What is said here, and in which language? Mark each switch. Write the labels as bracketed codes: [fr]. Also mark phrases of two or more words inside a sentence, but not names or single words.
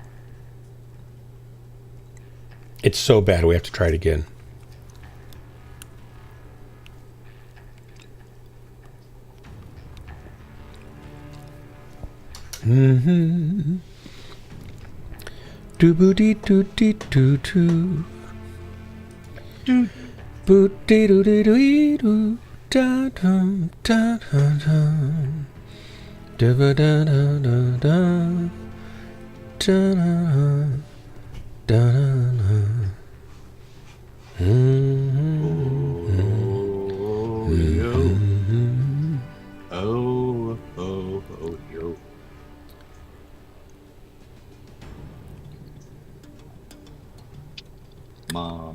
[en] It's so bad we have to try it again. Mm-hmm. Do-boo-dee-doo-dee-doo-doo. Boo-dee-doo-dee-doo-doo. Da-dum, da-dum-dum. Da-ba-da-da-da-da. Da-da-da. Da-da-da. Oh, yo. Mom.